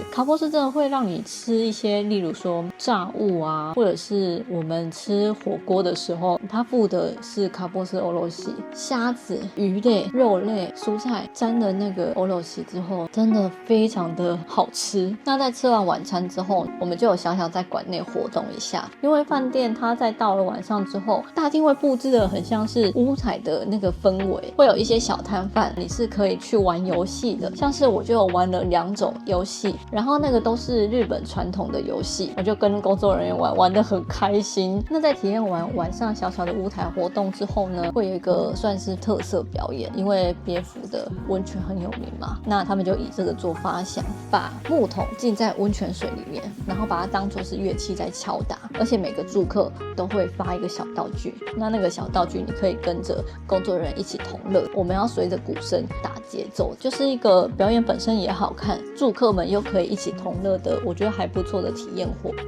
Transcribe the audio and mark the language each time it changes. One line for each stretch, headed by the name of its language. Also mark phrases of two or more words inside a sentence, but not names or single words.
Chinese: 卡波斯真的會讓你吃一些例如說炸物啊，或者是我們吃火鍋的時候它附的是卡波斯歐羅西，蝦子、魚類、肉類、蔬菜沾了那個歐羅西之後真的非常的好吃。那在吃完晚餐之後，我們就有小小在馆內活動一下，因為飯店它在到了晚上之後，大廳會布置的很像是屋台的那個氛圍，會有一些小攤販，你是可以去玩遊戲的，像是我就有玩了2種遊戲，然後那個都是日本傳統的遊戲，我就跟工作人員玩得很開心。那在體驗完晚上小小的屋台活動之後呢，會有一個算是特色表演，因為別府的溫泉很有名嘛，那他們就以這個做發想，把木桶浸在溫泉水裡面，然後把它當作是樂器在敲打，而且每個住客都會發一個小道具，那個小道具你可以跟着工作人員一起同樂，我們要隨着鼓聲打節奏，就是一個表演本身也好看，住客們又可以一起同樂的，我覺得還不錯的體驗活動。